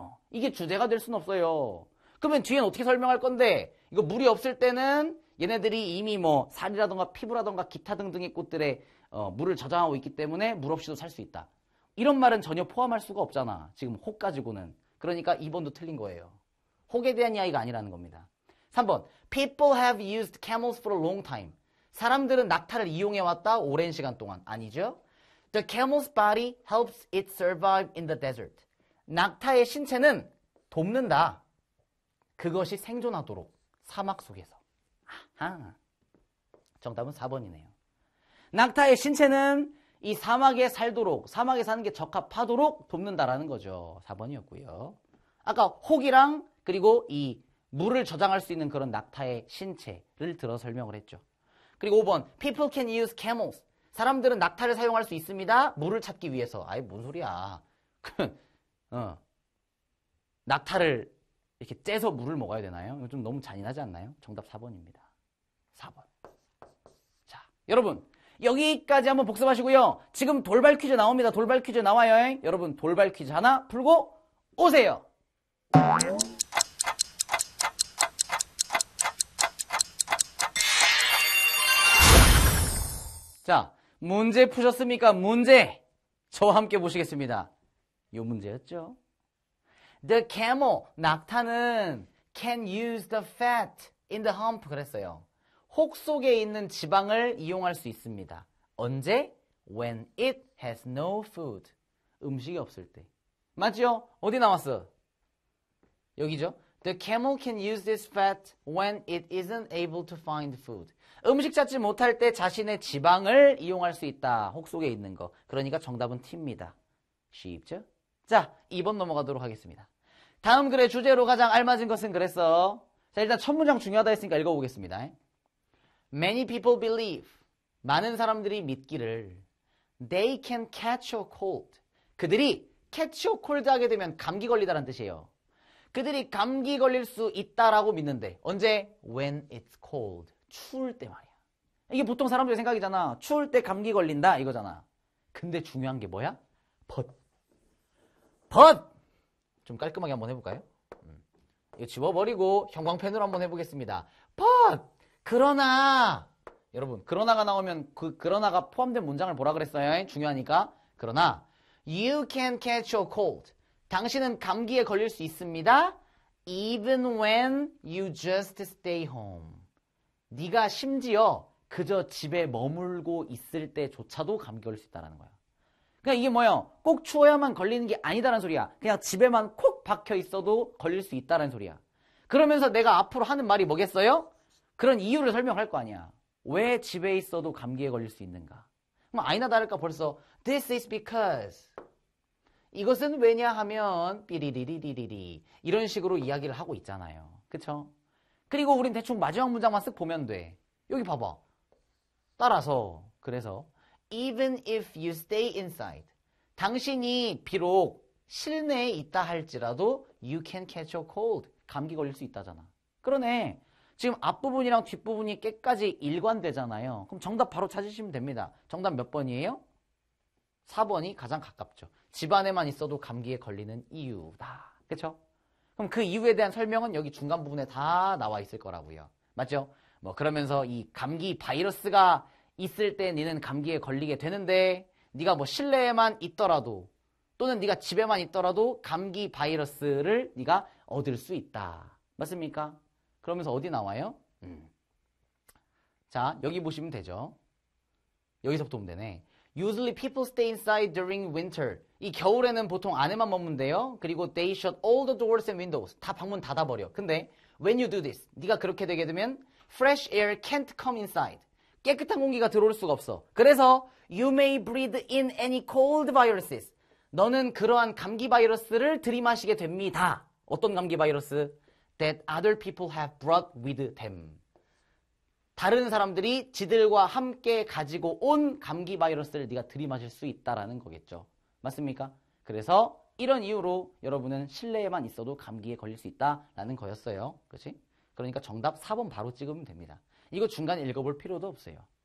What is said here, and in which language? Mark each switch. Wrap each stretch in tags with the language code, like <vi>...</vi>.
<ko>이게 주제가 될 수는 없어요. 그러면 뒤엔 어떻게 설명할 건데 이거 물이 없을 때는 얘네들이 이미 뭐 살이라던가 피부라던가 기타 등등의 꽃들에 물을 저장하고 있기 때문에 물 없이도 살 수 있다. 이런 말은 전혀 포함할 수가 없잖아. 지금 혹 가지고는. 그러니까 2번도 틀린 거예요. 혹에 대한 이야기가 아니라는 겁니다. 3번.</ko> <en>People have used camels for a long time.</en> <ko>사람들은 낙타를 이용해왔다 오랜 시간 동안. 아니죠?</ko> <en>The camel's body helps it survive in the desert.</en> <ko>낙타의 신체는 돕는다. 그것이 생존하도록 사막 속에서. 아하. 정답은 4번이네요. 낙타의 신체는 이 사막에 살도록, 사막에 사는 게 적합하도록 돕는다라는 거죠. 4번이었고요. 아까 혹이랑 그리고 이 물을 저장할 수 있는 그런 낙타의 신체를 들어 설명을 했죠. 그리고 5번.</ko> <en>People can use camels.</en> <ko>사람들은 낙타를 사용할 수 있습니다. 물을 찾기 위해서. 아이, 뭔 소리야. 낙타를 이렇게 째서 물을 먹어야 되나요? 이거 좀 너무 잔인하지 않나요? 정답 4번입니다. 4번. 자, 여러분. 여기까지 한번 복습하시고요. 지금 돌발 퀴즈 나옵니다. 돌발 퀴즈 나와요. 여러분 돌발 퀴즈 하나 풀고 오세요. 자, 문제 푸셨습니까? 문제. 저와 함께 보시겠습니다. 요 문제였죠.</ko> <en>The camel,</en> <ko>낙타는</ko> <en>can use the fat in the hump</en> <ko>그랬어요. 혹 속에 있는 지방을 이용할 수 있습니다. 언제?</ko> <en>When it has no food.</en> <ko>음식이 없을 때. 맞죠? 어디 나왔어? 여기죠?</ko> <en>The camel can use this fat when it isn't able to find food.</en> <ko>음식 찾지 못할 때 자신의 지방을 이용할 수 있다. 혹 속에 있는 거. 그러니까 정답은 T입니다. 쉽죠? 자, 2번 넘어가도록 하겠습니다. 다음 글의 주제로 가장 알맞은 것은 그랬어. 자, 일단 첫 문장 중요하다 했으니까 읽어보겠습니다.</ko> <en>Many people believe.</en> <ko>많은 사람들이 믿기를</ko> <en>they can catch a cold.</en> <ko>그들이</ko> <en>catch a cold</en> <ko>하게 되면 감기 걸리다라는 뜻이에요. 그들이 감기 걸릴 수 있다라고 믿는데 언제?</ko> <en>When it's cold.</en> <ko>추울 때 말이야. 이게 보통 사람들의 생각이잖아. 추울 때 감기 걸린다 이거잖아. 근데 중요한 게 뭐야? but. 좀 깔끔하게 한번 해볼까요? 이거 지워버리고 형광펜으로 한번 해보겠습니다. but. 그러나. 여러분, 그러나가 나오면 그 그러나가 포함된 문장을 뭐라 그랬어요? 중요하니까. 그러나</ko> <en>you can catch a cold.</en> <ko>당신은 감기에 걸릴 수 있습니다.</ko> <en>Even when you just stay home.</en> <ko>네가 심지어 그저 집에 머물고 있을 때조차도 감기 걸릴 수 있다는 거야. 그러니까 이게 뭐예요? 꼭 추워야만 걸리는 게 아니다라는 소리야. 그냥 집에만 콕 박혀 있어도 걸릴 수 있다는 소리야. 그러면서 내가 앞으로 하는 말이 뭐겠어요? 그런 이유를 설명할 거 아니야. 왜 집에 있어도 감기에 걸릴 수 있는가? 그럼 아니나 다를까 벌써</ko> <en>This is because.</en> <ko>이것은 왜냐하면 삐리리리리리리 이런 식으로 이야기를 하고 있잖아요. 그쵸? 그리고 우린 대충 마지막 문장만 쓱 보면 돼. 여기 봐봐. 따라서 그래서</ko> <en>Even if you stay inside.</en> <ko>당신이 비록 실내에 있다 할지라도</ko> <en>You can catch a cold.</en> <ko>감기 걸릴 수 있다잖아. 그러네. 지금 앞부분이랑 뒷부분이 깨까지 일관되잖아요. 그럼 정답 바로 찾으시면 됩니다. 정답 몇 번이에요? 4번이 가장 가깝죠. 집안에만 있어도 감기에 걸리는 이유다. 그쵸? 그럼 그 이유에 대한 설명은 여기 중간 부분에 다 나와 있을 거라고요. 맞죠? 뭐 그러면서 이 감기 바이러스가 있을 때 니는 감기에 걸리게 되는데 네가 뭐 실내에만 있더라도 또는 네가 집에만 있더라도 감기 바이러스를 네가 얻을 수 있다. 맞습니까? 그러면서 어디 나와요? 자, 여기 보시면 되죠. 여기서부터 보면 되네.</ko> <en>Usually people stay inside during winter.</en> <ko>이 겨울에는 보통 안에만 머문대요. 그리고</ko> <en>they shut all the doors and windows.</en> <ko>다 방문 닫아버려. 근데</ko> <en>when you do this,</en> <ko>네가 그렇게 되게 되면</ko> <en>fresh air can't come inside.</en> <ko>깨끗한 공기가 들어올 수가 없어. 그래서</ko> <en>you may breathe in any cold viruses.</en> <ko>너는 그러한 감기 바이러스를 들이마시게 됩니다. 어떤 감기 바이러스?</ko> <en>That other people have brought with them.</en> <ko>다른 사람들이 지들과 함께 가지고 온 감기 바이러스를 네가 들이마실 수 있다라는 거겠죠. 맞습니까? 그래서 이런 이유로 여러분은 실내에만 있어도 감기에 걸릴 수 있다라는 거였어요. 그렇지? 그러니까 정답 4번 바로 찍으면 됩니다. 이거 중간에 읽어볼 필요도 없어요.</ko>